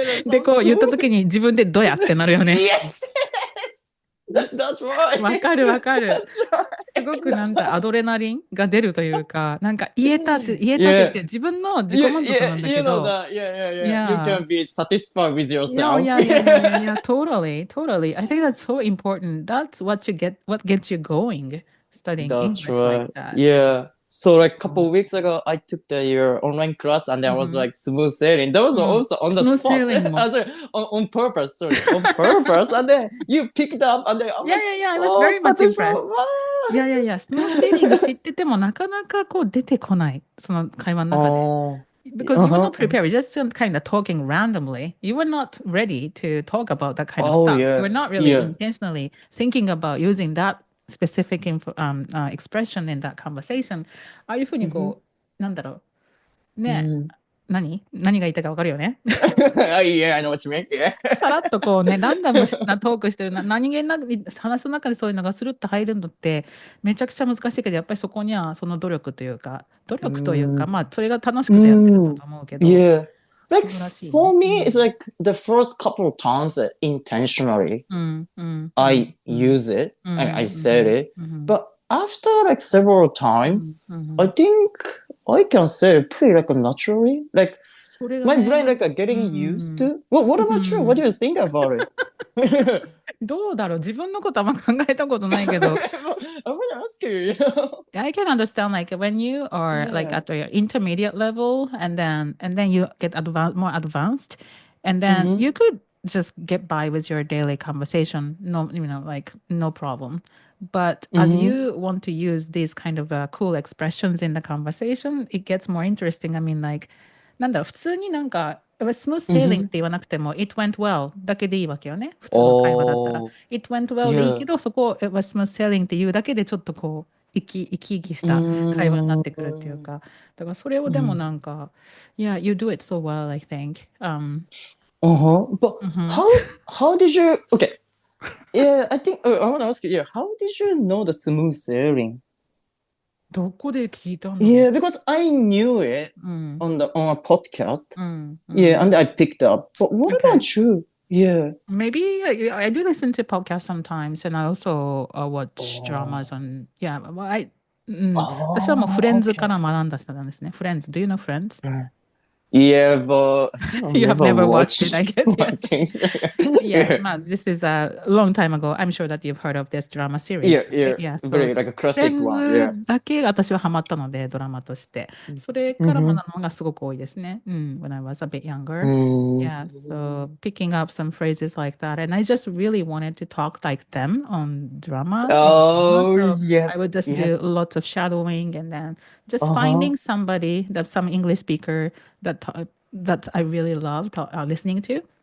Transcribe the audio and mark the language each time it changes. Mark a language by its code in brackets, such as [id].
[ja] でこう言った時に自分でどうやってなるよね。 [en] That's right. [ja] わかるわかる。すごくなんかアドレナリンが出るというか、なんか言えたってって自分の自己満足なんだけど。 [en] You can be satisfied with yourself. Yeah, totally. I think that's so important. That's what gets you going studying English like that. Yeah. So like a couple of weeks ago, I took your online class and I was like smooth sailing. That was also on the Smooth spot. sailing. On purpose. Sorry, on purpose. And then you picked up and then I was I was very much impressed. Yeah. [ja] スムースセーリング知っててもなかなかこう出てこない。その会話の中で。 [en] Because you were not prepared. You're just kind of talking randomly. You were not ready to talk about that kind of stuff. You were not really intentionally thinking about using that specific expression in that conversation. [ja] ああいうふうにこう、なんだろう。ね。何が言いたいか分かるよね。 [en] Yeah, I know what you mean. Yeah. [ja] さらっとこうね、ランダムなトークしてる何気なく話す中でそういうのがスルッと入るのってめちゃくちゃ難しいけど、やっぱりそこにはその努力というか、まあそれが楽しくてやってるんだと思うけど。 [en] Yeah. Like for me, it's like the first couple of times that intentionally I use it and I said it. But after like several times, I think I can say it pretty like naturally. Like my brain like getting used to. What about you? What do you think about it? [ja] どうだろう自分のことあんま考えたことないけど。 [en] I'm gonna ask you, I can understand like when you are like at your intermediate level and then you get more advanced and then you could just get by with your daily conversation. No, like no problem. But as you want to use these kind of cool expressions in the conversation, it gets more interesting. I mean, like, なんだろう普通になんか [ja] smooth sailing って言わなくても、 it went well だけでいいわけよね。普通の会話だったら。 [en] Oh, [ja] it went well でいいけど、そこを it was smooth sailing っていうだけでちょっとこう、生き生きした会話になってくるっていうか、だからそれをでもなんか、 yeah, you do it so well, I think. [en] But how did you? Okay, yeah, I think I want to ask you. Yeah, how did you know the smooth sailing? [ja] どこで聞いたんだろう [en] Yeah, because I knew it [ja] うん [en] on a podcast. [ja] うんうん [en] Yeah, and I picked up. But what Okay. about you? Yeah. Maybe I do listen to podcasts sometimes, and I also watch dramas on. [ja] Yeah, well, 私はもうフレンズから学んだ人なんですね。フレンズ。 Do you know Friends? [en] Yeah, but I think I've You have never watched it, I guess. Yeah. watching. Yes, this is a long time ago. I'm sure that you've heard of this drama series. Yeah. So Very like a classic one. Yeah. [ja] だけ私はハマったので、ドラマとして。それから学ぶのがすごく多いですね。 [en] When I was a bit younger. Yeah, so picking up some phrases like that. And I just really wanted to talk like them on drama. Oh, So yeah. I would just do lots of shadowing and then just Uh-huh. finding somebody, some English speaker that I really loved listening to.